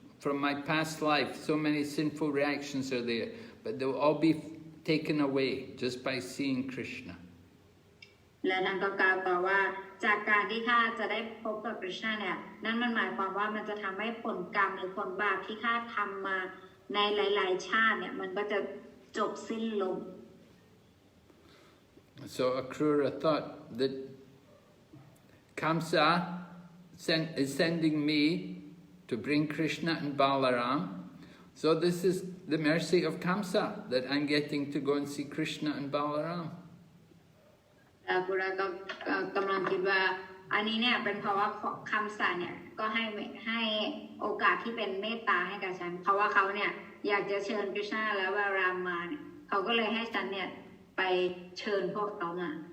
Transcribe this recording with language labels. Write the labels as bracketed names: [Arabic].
[English] From my past life, so many sinful reactions are there, but they will all be taken away just by seeing Krishna. [Thai] และนั่นก็กล่าวต่อว่าจากการที่ข้าจะได้พบกับกฤษณะเนี่ยนั่นมันหมายความว่ามันจะทำให้ผลกรรมหรือผลบาปที่ข้าทำมาในหลายๆชาติเนี่ยมันก็จะจบสิ้นลง [English] So Akrura thought that Kamsa is sending me to bring Krishna and Balaram. So this is the mercy of Kamsa that I'm getting to go and see Krishna and Balaram. [Thai] กุราก็กำลังคิดว่าอันนี้เนี่ยเป็นเพราะว่าคำสั่งเนี่ยก็ให้โอกาสที่เป็นเมตตาให้กับฉันเพราะว่าเขาเนี่ยอยากจะเชิญกฤษณะและบารามมาเนี่ยเขาก็เลยให้ฉันเนี่ยไปเชิญพวกเขามา